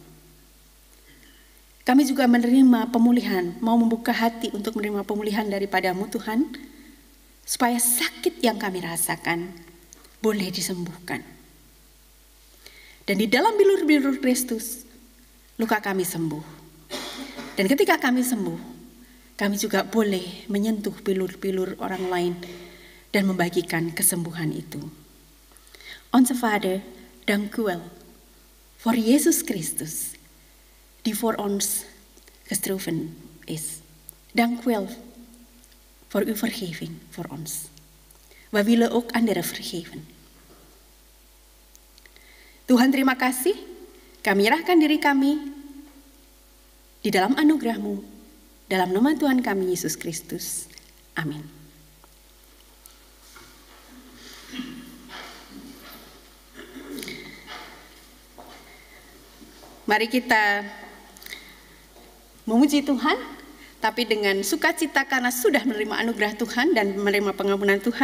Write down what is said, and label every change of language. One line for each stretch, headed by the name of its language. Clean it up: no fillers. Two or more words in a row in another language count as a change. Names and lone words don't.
Indonesian: Kami juga menerima pemulihan, mau membuka hati untuk menerima pemulihan daripada-Mu Tuhan, supaya sakit yang kami rasakan boleh disembuhkan. Dan di dalam bilur-bilur Kristus, luka kami sembuh. Dan ketika kami sembuh, kami juga boleh menyentuh bilur-bilur orang lain dan membagikan kesembuhan itu.
Dutch: Onze Vader, dank u wel voor Jezus Christus, die voor ons gestorven is. Dank u wel voor uw vergeving voor ons. We willen ook anderen vergeven.
Indonesian: Tuhan, terima kasih. Kami menyerahkan diri kami di dalam anugerah-Mu, dalam nama Tuhan kami Yesus Kristus. Amin. Mari kita memuji Tuhan, tapi dengan sukacita karena sudah menerima anugerah Tuhan dan menerima pengampunan Tuhan.